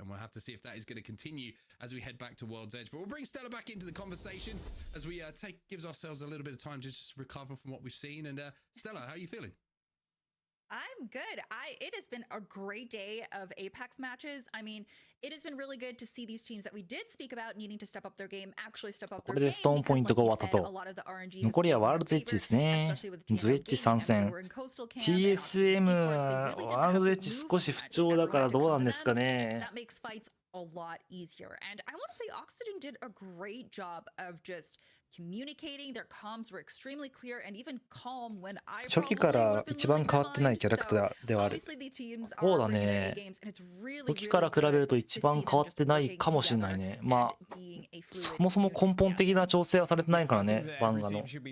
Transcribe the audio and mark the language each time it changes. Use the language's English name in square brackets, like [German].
[English] And we'll have to see if that is going to continue as we head back to World's Edge. But we'll bring Stella back into the conversation as we gives ourselves a little bit of time to just recover from what we've seen. And Stella, how are you feeling? I'm good. It has been a great day of Apex matches. I mean, it has been really good to see these teams that we did speak about needing to step up their game actually step up their game. [Japanese] これでストーンポイントが終わったと。残りはワールドエッジですね。ズエッジ参戦。TSM ワールドエッジ少し不調だからどうなんですかね。 [English] That makes fights a lot easier. And I want to say Oxygen did a great job of just communicating. Their comms were extremely clear and even calm when I [Japanese] 初期から一番変わってないキャラクターではある。そうだね。初期から比べると一番変わってないかもしれないね。まあそもそも根本的な調整はされてないからね、バンガの。